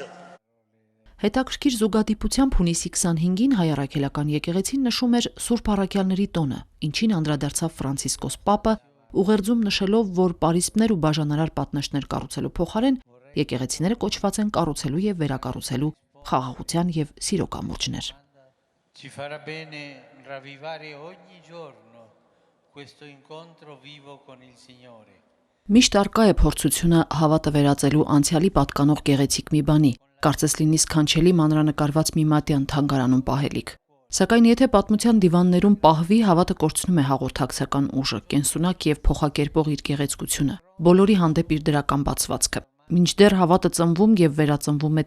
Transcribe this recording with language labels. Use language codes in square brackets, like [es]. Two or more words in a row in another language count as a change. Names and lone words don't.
[hy] Հետաքրքիր զուգադիպությամբ հունիսի 25-ին հայ առաքելական եկեղեցին նշում էր Սուրբ առաքյալների տոնը, ինչին անդրադարձավ Ֆրանցիսկոս Պապը, ուղերձում նշելով, որ պարիսպներ ու բաժանարար պատնեշներ կառուցելու փոխարեն եկեղեցիները կոչված են կառուցելու եւ վերակառուցելու խաղաղության եւ սիրո կամուրջներ։ [it] Ci farà bene ravvivare ogni giorno questo incontro vivo con il Signore. [hy] Միշտ արկա է փորձությունը հավատը վերածելու անցյալի պատկանող գեղեցիկ մի բանի, կարծես լինի սքանչելի մանրանկարված մի մատյան թանգարանում պահելիք։ Սակայն եթե պատմության դիվաններում պահվի, հավատը կորցնում է հաղորդակցական ուժը, կենսունակ եւ փոխակերպող իր գեղեցկությունը, բոլորի հանդեպ իր դրական բացվածքը։ Մինչդեռ հավատը ծնվում եւ վերածնվում է